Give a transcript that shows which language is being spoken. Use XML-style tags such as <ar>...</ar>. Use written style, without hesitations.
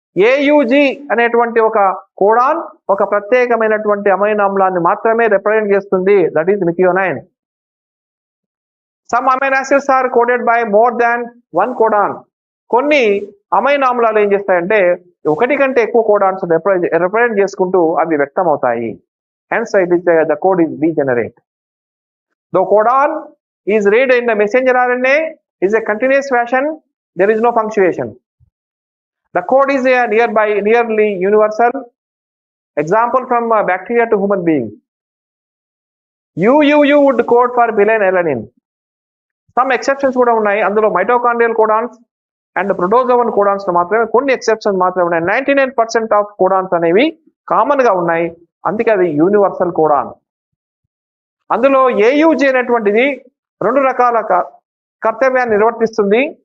<te>ఏయుజి అనేటువంటి ఒక కోడాన్ ఒక ప్రత్యేకమైనటువంటి అమైన్ ఆమ్లాన్ని మాత్రమే రిప్రజెంట్ చేస్తుంది,</te> <en>That is methionine. Some amino acids are coded by more than one codon.</en> <te>కొన్ని అమైన్ ఆమ్లాలు ఏం చేస్తాయంటే ఒకటి కంటే ఎక్కువ కోడాన్స్ రిప్రజెంట్ చేసుకుంటూ అవి వ్యక్తం అవుతాయి.</te> <en>Hence it is the code is degenerate. The codon is read in the messenger RNA is a continuous fashion, there is no punctuation. The code is a nearly universal. Example from bacteria to human being. UUU would code for phenylalanine. Some exceptions</en> <te>కూడా ఉన్నాయి. అందులో mitochondrial codons and protozoan codons మాత్రమే కొన్ని exceptions మాత్రమే ఉన్నాయి. 99% of codons అనేవి common గా ఉన్నాయి, అందుకే అది యూనివర్సల్ కోడాన్. అందులో ఏయుజి అనేటువంటిది రెండు రకాల కర్తవ్యాన్ని నిర్వర్తిస్తుంది.</te>